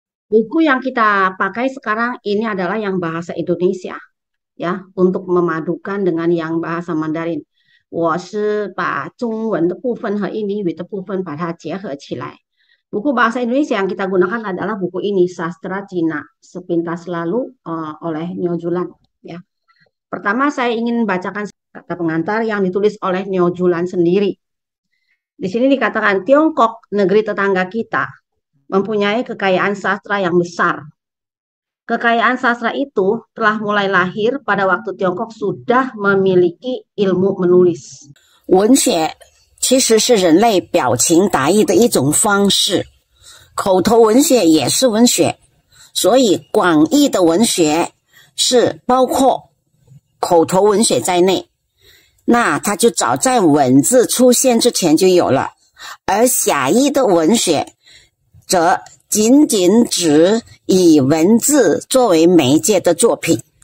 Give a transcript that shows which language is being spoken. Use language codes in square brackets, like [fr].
[id] Buku yang kita pakai sekarang ini adalah yang bahasa Indonesia ya untuk memadukan dengan yang bahasa Mandarin. [zh] 我是把中文的部分和印尼语的部分把它结合起来。 [id] Buku bahasa Indonesia yang kita gunakan adalah buku ini, Sastra Cina Sepintas Lalu oleh Neo Julan. Ya. Pertama saya ingin bacakan kata pengantar yang ditulis oleh Neo Julan sendiri. Di sini dikatakan Tiongkok, negeri tetangga kita, mempunyai kekayaan sastra yang besar. Kekayaan sastra itu telah mulai lahir pada waktu Tiongkok sudah memiliki ilmu menulis. [zh] 文学其实是人类表情达意的一种方式，口头文学也是文学，所以广义的文学是包括口头文学在内，那它就早在文字出现之前就有了，而狭义的文学则仅仅指以文字作为媒介的作品。